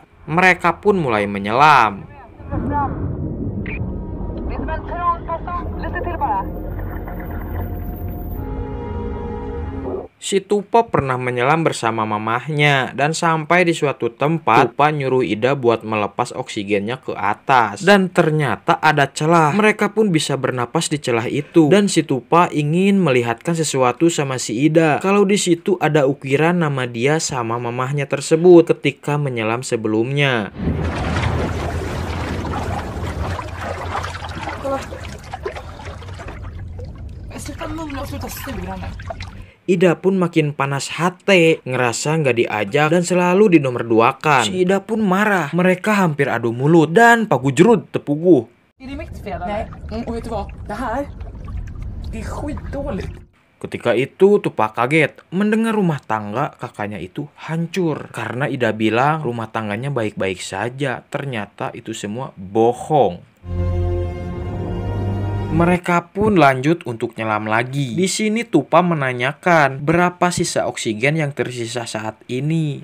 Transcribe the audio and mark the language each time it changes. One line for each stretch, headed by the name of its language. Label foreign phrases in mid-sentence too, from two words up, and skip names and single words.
Indonesian: Mereka pun mulai menyelam. Si Tupa pernah menyelam bersama mamahnya dan sampai di suatu tempat Tupa nyuruh Ida buat melepas oksigennya ke atas dan ternyata ada celah. Mereka pun bisa bernapas di celah itu dan si Tupa ingin melihatkan sesuatu sama si Ida. Kalau di situ ada ukiran nama dia sama mamahnya tersebut ketika menyelam sebelumnya.
Swedish: Sluta mumla och sluta sura nu.
Indonesian: Ida pun makin panas hati, ngerasa nggak diajak dan selalu dinomorduakan. Si Ida pun marah, mereka hampir adu mulut dan pagujrud tepuguh.
Swedish: Är det mitt fel? Nej. Och vet du vad? Det här, det är skitdåligt.
Indonesian: Ketika itu Tupa kaget mendengar rumah tangga kakaknya itu hancur. Karena Ida bilang rumah tangganya baik-baik saja, ternyata itu semua bohong. Mereka pun lanjut untuk nyelam lagi. Di sini Tupa menanyakan berapa sisa oksigen yang tersisa saat ini.